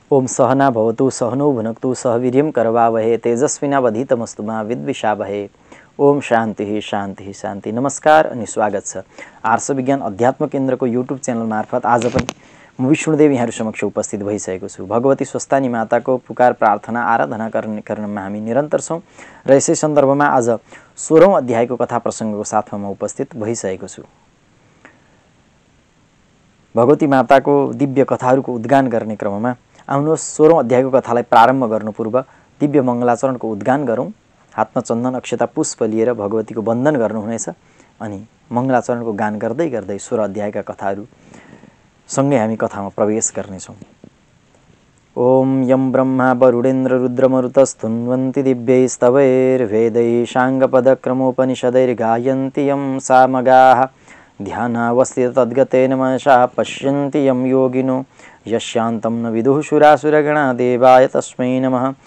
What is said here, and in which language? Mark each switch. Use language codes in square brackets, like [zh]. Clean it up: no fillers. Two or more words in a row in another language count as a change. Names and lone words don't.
[sa] ओम सहना भवतु सहनो भुनक्तु सह वीर्यं करवावहे तेजस्विनावधीतमस्तु मा विद्विषावहे। ओम शान्ति शान्ति शान्ति। [ne] नमस्कार अनि स्वागत छ आर्ष विज्ञान अध्यात्म केन्द्रको युट्युब च्यानल मार्फत आज पनि म विष्णुदेव यहाँहरु समक्ष उपस्थित भइसकेको छु। भगवती स्वस्थानी माताको पुकार प्रार्थना आराधना गर्ने क्रममा हामी निरन्तर छौं र यसै सन्दर्भमा आज 16औं अध्यायको कथा प्रसंगको साथमा म उपस्थित भइसकेको छु। भगवती माताको दिव्य कथाहरूको उद्गान गर्ने क्रममा आउनुहोस् 16औं अध्यायको कथालाई प्रारम्भ गर्नु पूर्व दिव्य मङ्गलाचरणको उद्गान गरौँ। हातमा चन्दन अक्षता पुष्प लिएर भगवतीको वन्दन गर्नुहुनेछ अनि मङ्गलाचरणको गान गर्दै गर्दै 16 अध्यायका कथाहरू सँगै हामी कथामा प्रवेश गर्नेछौँ। [sa] ओम यम ब्रह्मा वरुणेन्द्र रुद्रमरुतस्तुन्वन्ति दिव्यैस्तवैर्वेदैः साङ्गपदक्रमोपनिषदैर्गायन्ति यं सामगाः ध्यानावस्थित तद्गतेन मनसा पश्यन्ति यं योगिनो यस्यान्तं न विदुः सुरासुरगणा देवाय तस्मै नमः।